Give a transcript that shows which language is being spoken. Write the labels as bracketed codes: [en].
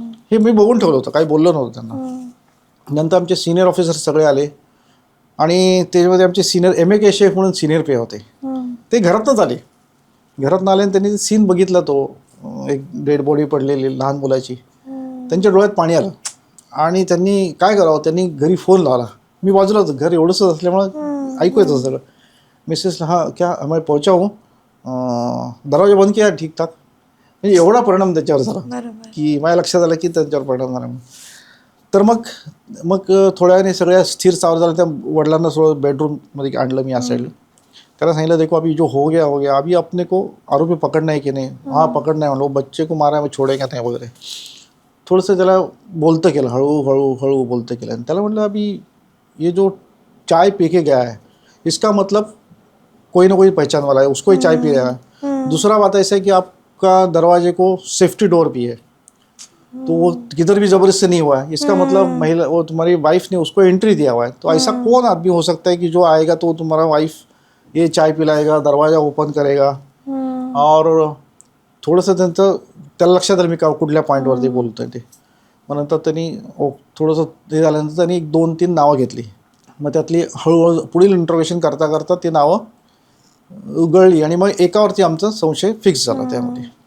[mr] हे मी बघून ठेवलं होतं, काही बोललं नव्हतं त्यांना. नंतर आमचे सिनियर ऑफिसर सगळे आले आणि त्याच्यामध्ये आमचे सिनियर MA शेफ म्हणून सिनियर पे होते. ते घरातनंच आले. घरातनं आले आणि त्यांनी सीन बघितला, तो एक डेड बॉडी पडलेली लहान मुलाची. त्यांच्या डोळ्यात पाणी आलं आणि त्यांनी काय करावं, त्यांनी घरी फोन लावला. मी बाजूला होतं, घर एवढंसं असल्यामुळं ऐकू येतं सगळं. [hi] मिसेसला हाँ क्या मैं पहुंचा हूँ, दरवाजा बंद किया ठीकठाक. [mr] म्हणजे एवढा परिणाम त्याच्यावर झाला की माझ्या लक्षात आलं की त्यांच्यावर परिणाम झाला. तर मग थोड्या वेळाने सगळ्या स्थिर सावर झाल्या. त्या वडिलांना थोडं बेडरूममध्ये आणलं मी या साईडला. त्याला सांगितलं [hi] देखो अभी जो हो गया अभी अपने को आरोपी पकडना है की नाही. हाँ पकडना है [mr] म्हणलो. [hi] बच्चे को मारा मैं छोडेंगे नाही [mr] वगैरे. थोडंसं त्याला बोलतं केलं, हळू बोलतं केलं. आणि त्याला म्हटलं [hi] अभी ये जो चाय पी के गया है इसका मतलब कोई ना कोई पहचान वाला है, उसको ही चाय पी रहा है. दूसरा बात ऐसा है कि आपका दरवाजे को सेफ्टी डोर भी है, तो वो किधर भी ज़बरदस्ती नहीं हुआ है. इसका मतलब महिला, वो तुम्हारी वाइफ ने उसको एंट्री दिया हुआ है. तो ऐसा कौन आदमी हो सकता है कि जो आएगा तो तुम्हारा वाइफ ये चाय पिलाएगा, दरवाजा ओपन करेगा. [mr] और थोडंसं त्याला लक्षात आलं मी कुठल्या पॉईंटवरती बोलतो आहे ते. मग नंतर त्यांनी थोडंसं हे झाल्यानंतर त्यांनी 2-3 नावं घेतली. मग त्यातली हळूहळू पुढील इंट्रोगेशन करता ती नावं उघडली आणि मग एकावरती आमचा संशय फिक्स झाला त्यामध्ये.